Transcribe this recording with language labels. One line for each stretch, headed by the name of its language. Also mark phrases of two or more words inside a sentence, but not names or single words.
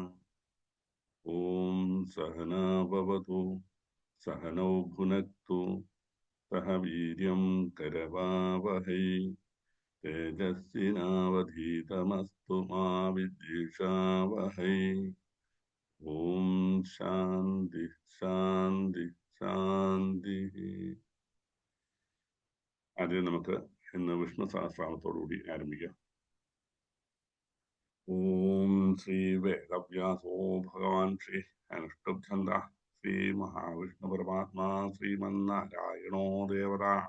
Sanskrit: ॐ सहना भवतु सहनौ भुनक्तु सह वीर्यं करवावहै तेजस्विनावधीतमस्तु मा विद्विषावहै। ओम शांति शांति शांति.
Malayalam: ആദ്യം നമുക്ക് ഇന്ന് വിഷ്ണു സഹസ്രനാമത്തോടുകൂടി ആരംഭിക്കാം.
Sanskrit: ഓം ശ്രീ വേദവ്യാസോ ഭഗവാൻ ശ്രീ അനുഷ്ഠുപ്ഛന്ദ ശ്രീ മഹാവിഷ്ണു പരമാത്മാ ശ്രീമന്നാരായണോ ദേവത.